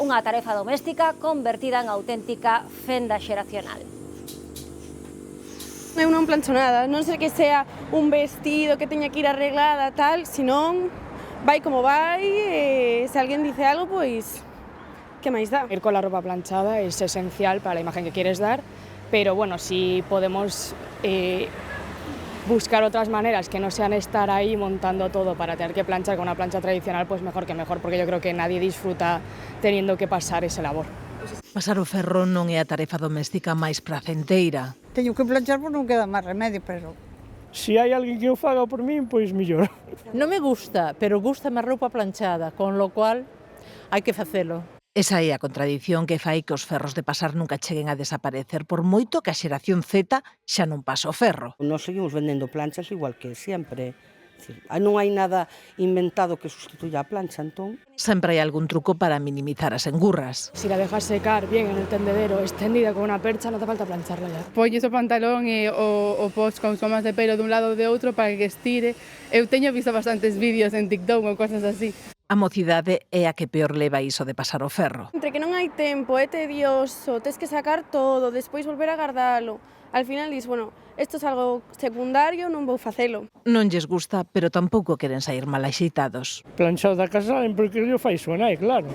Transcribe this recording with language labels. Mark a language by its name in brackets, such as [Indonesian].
[Galician] Unha tarefa doméstica convertida en auténtica fenda xeracional. Eu non plancho nada, non sei que sea un vestido que teña que ir arreglada, tal, senón vai como vai, e se alguén dice algo, pois, que máis dá? [Spanish] Ir con la ropa planchada es esencial para la imagen que quieres dar, pero bueno, si podemos buscar otras maneras que no sean estar ahí montando todo para tener que planchar con una plancha tradicional, pues mejor que mejor, porque yo creo que nadie disfruta teniendo que pasar ese labor. [Galician] Pasar o ferro non é a tarefa doméstica máis pracenteira. Teño que planchar porque non queda máis remedio, pero... Si hai alguén que o faga por min, pois mellor. Non me gusta, pero gusta a roupa planchada, con lo cual hai que facelo. Esa é a contradición que fai que os ferros de pasar nunca cheguen a desaparecer, por moito que a xeración Z xa non pasa o ferro. Nos seguimos vendendo planchas igual que sempre. Non hai nada inventado que sustituya a plancha, entón... Sempre hai algún truco para minimizar as engurras. [Spanish] Si la dejas secar bien en el tendedero, extendida con una percha, no hace falta plancharla ya. [Galician] Polles o pantalón e o pos con gomas de pelo dun lado ou de outro para que estire. Eu teño visto bastantes vídeos en TikTok ou cosas así. A mocidade é a que peor leva iso de pasar o ferro. Entre que non hai tempo, é tedioso, tes que sacar todo, despois volver a guardalo. Al final dis, bueno, isto é algo secundario, non vou facelo. Non lles gusta, pero tampouco queren sair mal axeitados. Planchado da casa saben porque yo fai súa nai, claro.